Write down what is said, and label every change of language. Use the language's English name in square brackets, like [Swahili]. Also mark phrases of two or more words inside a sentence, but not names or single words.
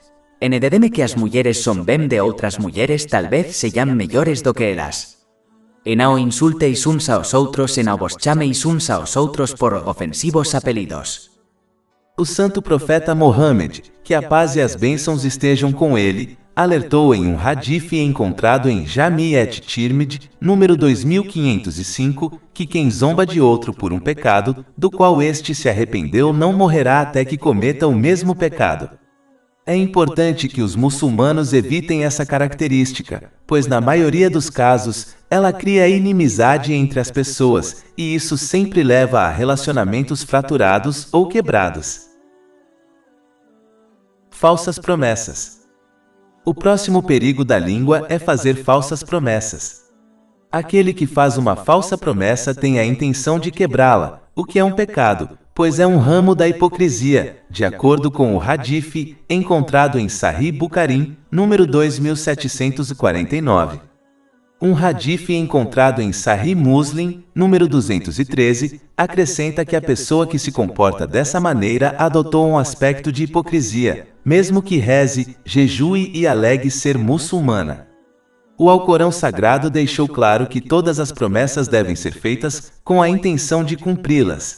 [Portuguese] Enededeme que as mulleres zombem de outras mulleres tal vez sejam mellores do que elas. E não insulteis uns aos outros e não vos chameis uns aos outros por ofensivos apelidos. O santo profeta Mohammed, que a paz e as bênçãos estejam com ele, alertou em um hadith encontrado em Jami' et-Tirmidhi, número 2505, que quem zomba de outro por um pecado, do qual este se arrependeu não morrerá até que cometa o mesmo pecado. É importante que os muçulmanos evitem essa característica, pois na maioria dos casos, ela cria inimizade entre as pessoas, e isso sempre leva a relacionamentos fraturados ou quebrados. Falsas promessas. O próximo perigo da língua é fazer falsas promessas. Aquele que faz uma falsa promessa tem a intenção de quebrá-la, o que é um pecado, pois é um ramo da hipocrisia, de acordo com o hadith encontrado em Sahih Bukhari, número 2749. Um hadith encontrado em Sahih Muslim, número 213, acrescenta que a pessoa que se comporta dessa maneira adotou um aspecto de hipocrisia, mesmo que reze, jejue e alegue ser muçulmana. O Alcorão Sagrado deixou claro que todas as promessas devem ser feitas com a intenção de cumpri-las.